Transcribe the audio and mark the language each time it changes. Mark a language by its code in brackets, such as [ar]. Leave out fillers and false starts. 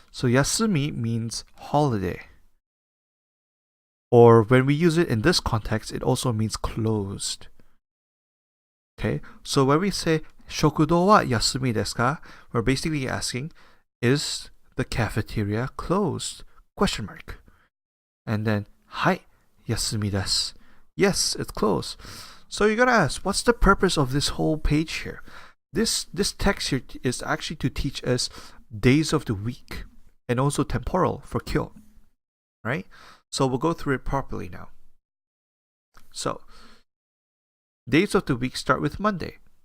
[en] So 休み means holiday. Or when we use it in this context, it also means closed. Okay, so when we say [ja] 食堂は休みですか? [en] We're basically asking, is the cafeteria closed? Question mark. And then, [ja] はい、休みです. [en] Yes, it's closed. So you gotta ask, what's the purpose of this whole page here? This text here is actually to teach us days of the week and also temporal for kyo, right? So we'll go through it properly now. So, days of the week start with Monday.